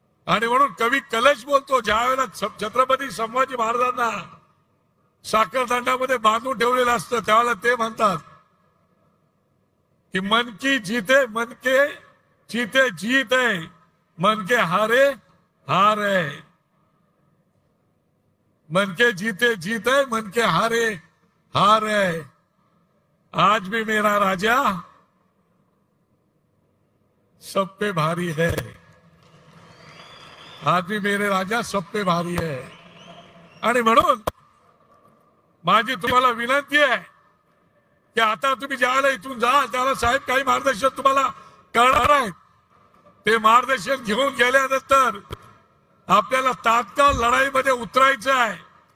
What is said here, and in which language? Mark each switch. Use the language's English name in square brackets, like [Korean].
[Marathi] आणि म्हणून कवी कलश बोलतो, ज्या वेळेला छत्रपती संभाजी महाराजांना साखरदंडामध्ये बांधून ठेवलेलं असतं त्यावेळेला ते म्हणतात कि [Hindi] मन की जीते मन के जीते जीत है, मन के हारे हार है. मन के जीते जीत है, मन के हारे हार है. आज भी मेरा राजा सब पे भारी है. आज भी मेरे राजा सब पे भारी है. [Marathi] आणि म्हणून माझी तुम्हाला विनंती आहे की आता तुम्ही ज्याला इथून जाल त्याला साहेब काही मार्गदर्शन तुम्हाला करणार आहेत. ते मार्गदर्शन घेऊन गेल्यानंतर आपल्याला तात्काळ लढाईमध्ये उतरायचं आहे.